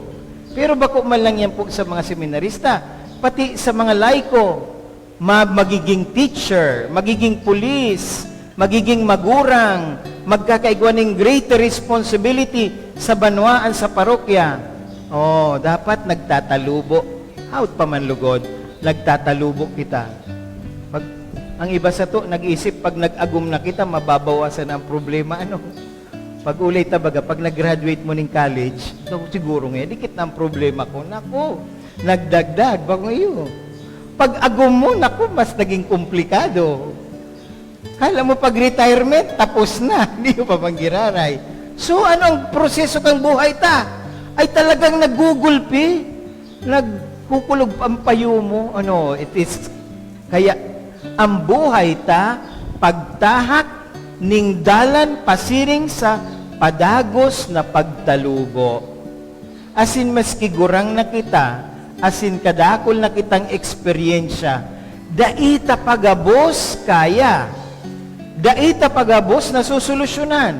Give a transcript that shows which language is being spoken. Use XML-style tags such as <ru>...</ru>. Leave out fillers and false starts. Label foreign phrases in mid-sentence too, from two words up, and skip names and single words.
<bik>Pero bako man lang yan po sa mga seminarista, pati sa mga laiko, magiging teacher, magiging police, magiging magurang, magkakaigwa ng</bik> <en>greater responsibility</en> <bik>sa banwaan sa parokya. Oh, dapat nagtatalubo. Out pa man lugod, nagtatalubo kita. Pag, ang iba sa to, nag-isip, pag nag-agum na kita, mababawasan ang problema. Ano? Pag ulay tabaga, pag nag-graduate mo ng college, so, siguro ngayon, dikit na ang problema ko. Naku, nagdagdag, bago iyo. Pag agum mo, naku, mas naging komplikado.</bik> <tl>Kala mo pag retirement, tapos na.</tl> <bik>Hindi mo pa bang giraray. So, ano ang proseso kang buhay ta? Ay talagang nagugulpi, nagkukulog ang payo mo. Ano,</bik> <en>it is,</en> <bik>kaya, ang buhay ta, pagtahak, ning dalan pasiring sa padagos na pagtalubo. Asin maski gurang na kita, asin kadakol na kitang eksperyensya, daita pagabos kaya, daita pagabos na susolusyonan.</bik>